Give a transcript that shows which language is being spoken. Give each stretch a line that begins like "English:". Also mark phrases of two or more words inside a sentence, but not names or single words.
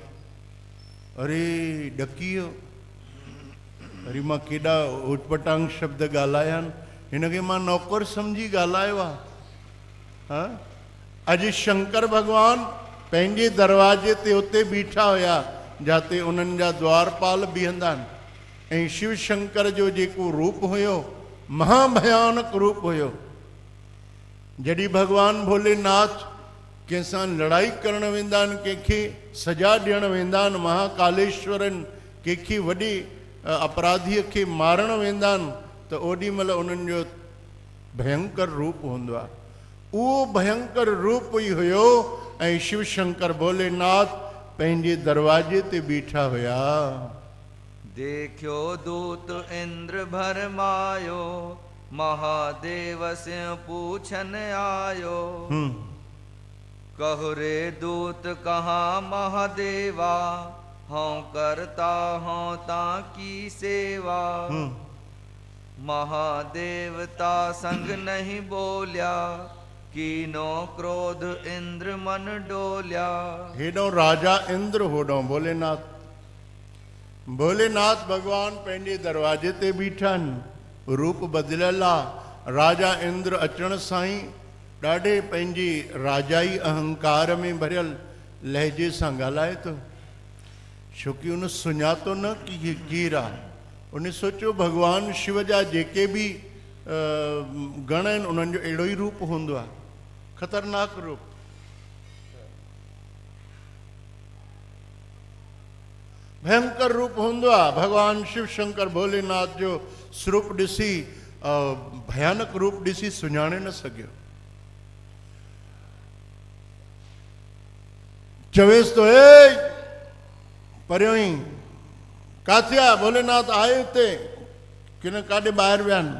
Sindhi: अरे ॾकी वियो, वरी मां केॾा उटपटांग शब्द ॻाल्हाया आहिनि, हिनखे मां नौकर सम्झी ॻाल्हायो आहे। हा, अॼु शंकर भॻवानु पंहिंजे दरवाजे ते उते बीठा हुया जिते उन्हनि जा द्वारपाल बीहंदा आहिनि, ऐं शिव शंकर जो जेको रूप हुयो महाभयानक रूप हुयो। जॾहिं भगवान भोलेनाथ कंहिंसां लड़ाई करण वेंदा आहिनि, कंहिंखे सजा ॾियण वेंदा आहिनि, महाकालेश्वरनि कंहिंखे वॾे अपराधीअ खे मारण वेंदा आहिनि, त ओॾी महिल उन्हनि जो भयंकर रूप हूंदो आहे। उहो भयंकर रूप ई हुयो, ऐं शिव शंकर भोलेनाथ पंहिंजे दरवाजे ते बीठा हुया।
Hindi: देखियो दूत इंद्र भरमायो, महादेव से पूछन आयो। कहो रे दूत कहाँ महादेवा, हों करता हों ताकी सेवा। महादेवता संग नहीं बोलिया, कीनो क्रोध इंद्र मन डोलिया।
Sindhi: हेॾो राजा इंद्र, होॾो भोलेनाथ। भोलेनाथ भगवान पंहिंजे दरवाजे ते बीठा आहिनि, रूप बदिलियल आहे। राजा इंद्र अचण सां ई ॾाढे पंहिंजी राजाई अहंकार में भरियल, लहजे सां ॻाल्हाए थो, छोकी उन सुञातो न कि हीअ केरु आहे। उन सोचियो भॻवानु शिव जा जेके बि गण आहिनि उन्हनि जो अहिड़ो ई रूप हूंदो आहे, ख़तरनाक रूप। भयंकर रूप हूंदो आहे। भॻवानु शिव शंकर भोलेनाथ जो स्वरूप ॾिसी भयानक रूप ॾिसी सुञाणे न सघियो। चवेसि तो ए परियों ई काथे आहे? भोलेनाथ आए हिते कि न काॾे ॿाहिरि विया आहिनि?